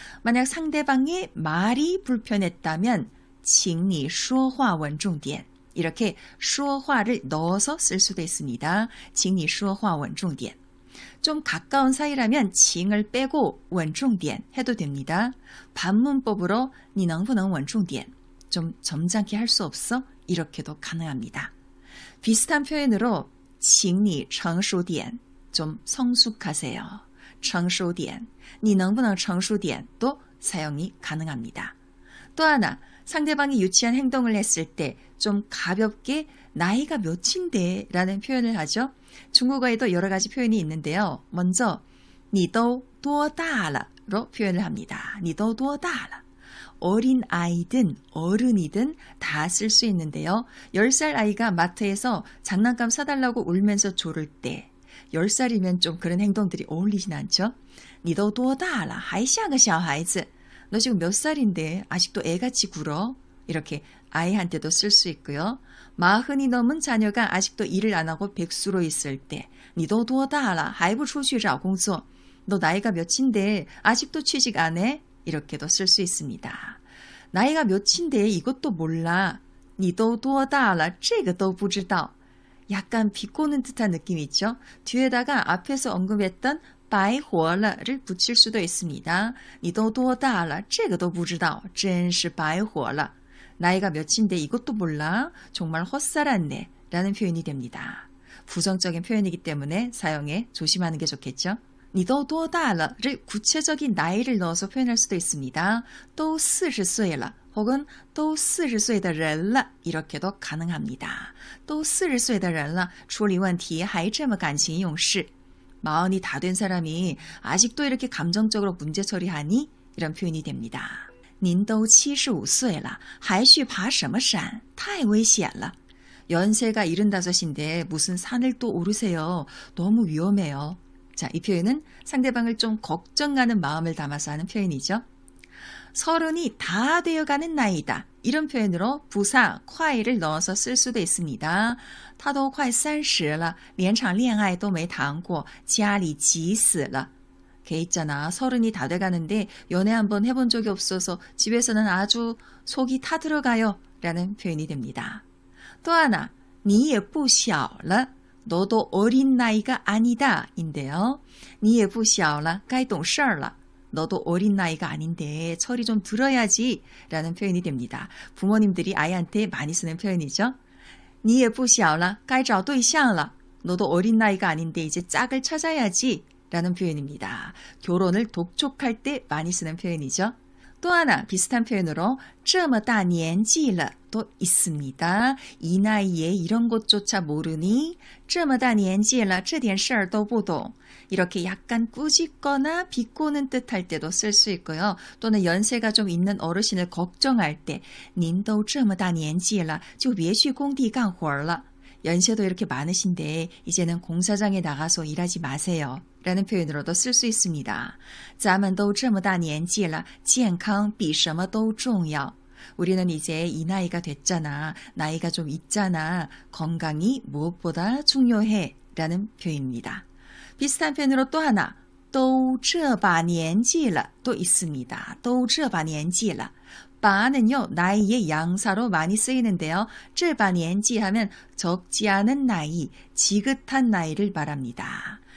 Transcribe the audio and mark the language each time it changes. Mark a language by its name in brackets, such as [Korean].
[Korean] 만약 상대방의 말이 불편했다면 [Chinese] 请你说话稳重点. [Korean] 이렇게 说话를 넣어서 쓸 수도 있습니다. [Chinese] 请你说话稳重点. [Korean] 좀 가까운 사이라면 칭을 빼고 稳重点 해도 됩니다. 반문법으로 [Chinese] 你能不能稳重点? [Korean] 좀 점잖게 할 수 없어? 이렇게도 가능합니다. 비슷한 표현으로 [Chinese] 请你成熟点, [Korean] 좀 성숙하세요. [Chinese] 成熟点, 你能不能成熟点? [Korean] 도 사용이 가능합니다. 또 하나, 상대방이 유치한 행동을 했을 때 좀 가볍게 나이가 몇인데 라는 표현을 하죠. 중국어에도 여러 가지 표현이 있는데요. 먼저 [Chinese] 你都多大了 [Korean] 로 표현을 합니다. 你都多大了. 어린 아이든 어른이든 다 쓸 수 있는데요. 10살 아이가 마트에서 장난감 사달라고 울면서 조를 때 10살이면 좀 그런 행동들이 어울리진 않죠. [Chinese] 你都多大了还像个小孩子 [Korean] 너 지금 몇 살인데 아직도 애같이 굴어? 이렇게 아이한테도 쓸 수 있고요. 40이 넘은 자녀가 아직도 일을 안 하고 백수로 있을 때 [Chinese] 你都多大了还不出去找工作 [Korean] 너 나이가 몇인데 아직도 취직 안 해? 이렇게도 쓸 수 있습니다. 나이가 몇인데 이것도 몰라. [Chinese] 你都多大了这个都不知道 [Korean] 약간 비꼬는 듯한 느낌이 있죠. 뒤에다가 앞에서 언급했던 白活了를 붙일 수도 있습니다. [Chinese] 你都多大了这个都不知道真是白活了 [Korean] 나이가 몇인데 이것도 몰라. 정말 헛살았네 라는 표현이 됩니다. 부정적인 표현이기 때문에 사용에 조심하는 게 좋겠죠. 你都多大了를 구체적인 나이를 넣어서 표현할 수도 있습니다. [Chinese] 都40岁了 혹은 都40岁的人了 [Korean] 이렇게도 가능합니다. [Chinese] 都40岁的人了处理问题还这么感情用事 [Korean] 마흔이 다 된 사람이 아직도 이렇게 감정적으로 문제 처리하니? 이런 표현이 됩니다. [Chinese] 您都75岁了还去爬什么山太危险了 [Korean] 연세가 75인데 무슨 산을 또 오르세요. 너무 위험해요. 자, 이 표현은 상대방을 좀 걱정하는 마음을 담아서 하는 표현이죠. 30이 다 되어가는 나이다. 이런 표현으로 부사, 콰이를 넣어서 쓸 수도 있습니다. [Chinese] 他都快30了连场恋爱都没谈过家里急死了 [Korean] 걔 있잖아. 30이 다 돼가는데 연애 한번 해본 적이 없어서 집에서는 아주 속이 타들어가요. 라는 표현이 됩니다. 또 하나, [Chinese] 你也不小了 [Korean] 너도 어린 나이가 아니다 인데요. [Chinese] 你也不小了该懂事了 [Korean] 너도 어린 나이가 아닌데 철이 좀 들어야지 라는 표현이 됩니다. 부모님들이 아이한테 많이 쓰는 표현이죠. [Chinese] 你也不小了该找对象了 [Korean] 너도 어린 나이가 아닌데 이제 짝을 찾아야지 라는 표현입니다. 결혼을 독촉할 때 많이 쓰는 표현이죠. 또 하나 비슷한 표현으로 [Chinese] 这么大年纪了 [Korean] 도 있습니다. 이 나이에 이런 것조차 모르니 [Chinese] 这么大年纪了这点事儿都不懂 [Korean] 이렇게 약간 꾸짖거나 비꼬는 뜻할 때도 쓸 수 있고요. 또는 연세가 좀 있는 어르신을 걱정할 때 [Chinese] 您都这么大年纪了就别去工地干活了 [Korean] 연세도 이렇게 많으신데 이제는 공사장에 나가서 일하지 마세요. 라는 표현으로도 쓸 수 있습니다. [Chinese] 咱们都这么大年纪了健康比什么都重要 [Korean] 우리는 이제 이 나이가 됐잖아. 나이가 좀 있잖아. 건강이 무엇보다 중요해. 라는 표현입니다. 비슷한 표현으로 또 하나 [Chinese] 都这把年纪了 [Korean] 또 있습니다. [Chinese] 都这把年纪了 [Korean] 바는요 나이의 양사로 많이 쓰이는데요. 这把年纪 하면 적지 않은 나이, 지긋한 나이를 말합니다.